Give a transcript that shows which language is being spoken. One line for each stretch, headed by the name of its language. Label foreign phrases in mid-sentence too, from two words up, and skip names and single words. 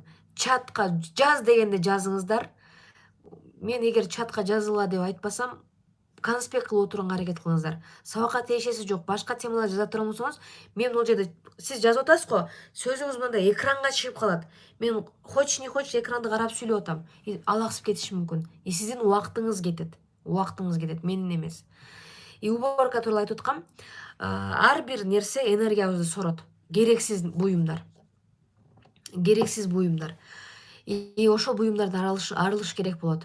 Kyrgyz: Чатка жаз дегенде жазыңыздар. Мен эгер чатка жазыла деп айтпасам, конспект кылып отурганга аракет кылыңыздар. Сабакка тиешеси жок, башка темалар жаза турган болсоңуз, мен бул жерде сиз жазып атасыз го, сөзүңүз мындай экранга чыгып калат. Мен
Russian: хочешь не хочешь
Kyrgyz: экранды карап сүйлөп атам. Алаксып кетиши мүмкүн. И сиздин убактыңыз кетет. Убактыңыз кетет, менин эмес. И уборка тууралуу айтып аткам. Ар бир нерсе энергиябызды сорот. Керексиз буюмдар. И ошол буюмдардан арылыш керек болот.